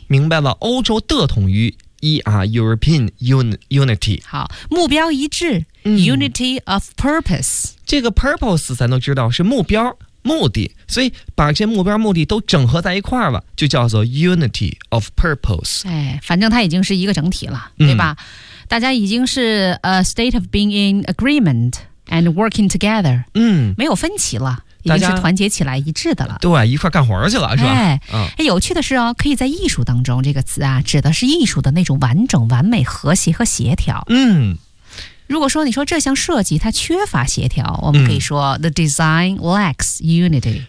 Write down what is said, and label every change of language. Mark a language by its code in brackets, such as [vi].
[zh] 明白了，欧洲的统一 [en] European unity。 [zh] 好，目标一致、 [en] unity of purpose。 [zh] 这个 purpose 咱都知道是目标。目的，所以把这目标目的都整合在一块了，就叫做 [en] unity of purpose。 [zh] 哎，反正它已经是一个整体了，对吧？大家已经是 [en] a state of being in agreement and working together。 [zh] 嗯，没有分歧了，已经是团结起来一致的了。对，一块干活去了，是吧？哎，哎，有趣的是哦，可以在艺术当中，这个词啊，指的是艺术的那种完整、完美、和谐和协调。嗯。如果说你说这项设计它缺乏协调，我们可以说、 [en] the design lacks unity。